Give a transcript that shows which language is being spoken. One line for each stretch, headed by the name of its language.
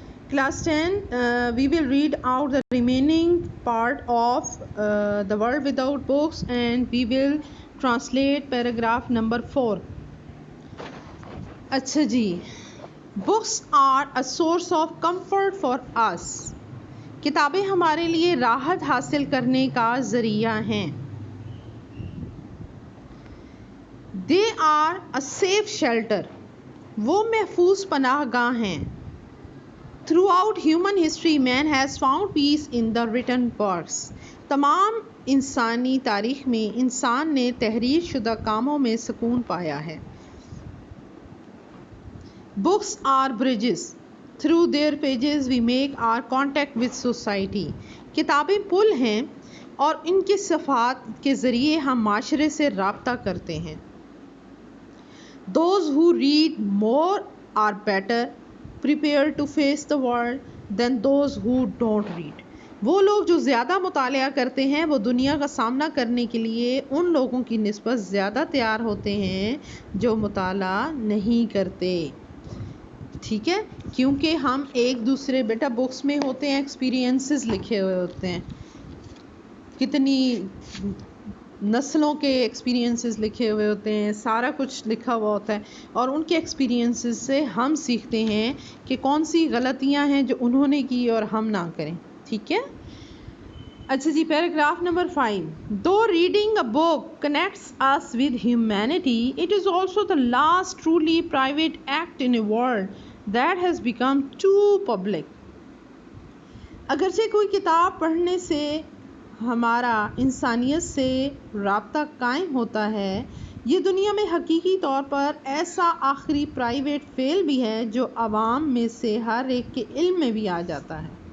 English: Class 10, we will read out the remaining part of The World Without Books, and we will translate paragraph number 4.
Urdu: اچھا جی.
English: Books are a source of comfort for us.
Urdu: کتابیں ہمارے لیے راحت حاصل کرنے کا ذریعہ ہیں.
English: They are a safe shelter.
Urdu: وہ محفوظ پناہ گاہ ہیں.
English: Throughout human history, man has found peace in the written works.
Urdu: تمام انسانی تاریخ میں انسان نے تحریر شدہ کاموں میں سکون پایا ہے.
English: Books are bridges. Through their pages we make our contact with society.
Urdu: کتابیں پل ہیں اور ان کے صفحات کے ذریعے ہم معاشرے سے رابطہ کرتے ہیں.
English: Those who read more are better prepared to face the world than those who don't read.
Urdu: وہ لوگ جو زیادہ مطالعہ کرتے ہیں وہ دنیا کا سامنا کرنے کے لیے ان لوگوں کی نسبت زیادہ تیار ہوتے ہیں جو مطالعہ نہیں کرتے. ٹھیک ہے، کیونکہ ہم ایک دوسرے بیٹا بکس میں ہوتے ہیں، ایکسپیرینسز لکھے ہوئے ہوتے ہیں، کتنی نسلوں کے ایکسپیرینسز لکھے ہوئے ہوتے ہیں، سارا کچھ لکھا ہوا ہوتا ہے، اور ان کے ایکسپیرینسز سے ہم سیکھتے ہیں کہ کون سی غلطیاں ہیں جو انہوں نے کی اور ہم نہ کریں. ٹھیک ہے. اچھا جی، paragraph number 5.
English: Though reading a book connects us with humanity, it is also the last truly private act in a world that has become too public.
Urdu: اگرچہ کوئی کتاب پڑھنے سے ہمارا انسانیت سے رابطہ قائم ہوتا ہے، یہ دنیا میں حقیقی طور پر ایسا آخری پرائیویٹ فعل بھی ہے جو عوام میں سے ہر ایک کے علم میں بھی آ جاتا ہے.